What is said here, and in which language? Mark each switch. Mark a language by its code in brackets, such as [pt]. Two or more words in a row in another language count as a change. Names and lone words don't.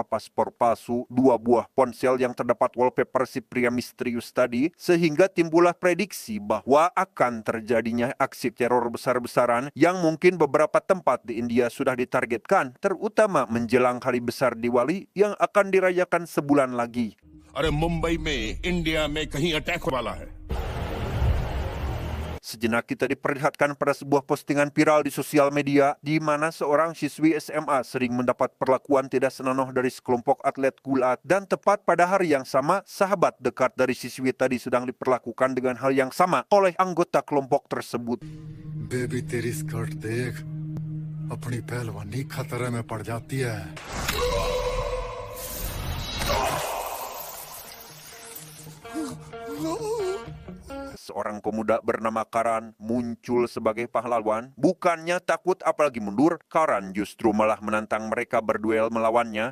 [id] paspor palsu, 2 buah ponsel yang terdapat wallpaper si pria misterius tadi, sehingga timbullah prediksi bahwa akan terjadinya aksi teror besar-besaran yang mungkin beberapa tempat di India sudah ditargetkan, terutama menjelang hari besar Diwali yang akan dirayakan sebulan lagi. [hi] अरे मुंबई में इंडिया में कहीं अटैक वाला है। [id] Sejenak kita diperlihatkan pada sebuah postingan viral di sosial media di mana seorang siswi SMA sering mendapat perlakuan tidak senonoh dari sekelompok atlet gulat, dan tepat pada hari yang sama, sahabat dekat dari siswi tadi sedang diperlakukan dengan hal yang sama oleh anggota kelompok tersebut. [hi] बेबी तेरी स्कर्ट देख अपनी पहलवानी खतरे में पड़ जाती है। [id] Seorang pemuda bernama Karan muncul sebagai pahlawan. Bukannya takut apalagi mundur, Karan justru malah menantang mereka berduel melawannya.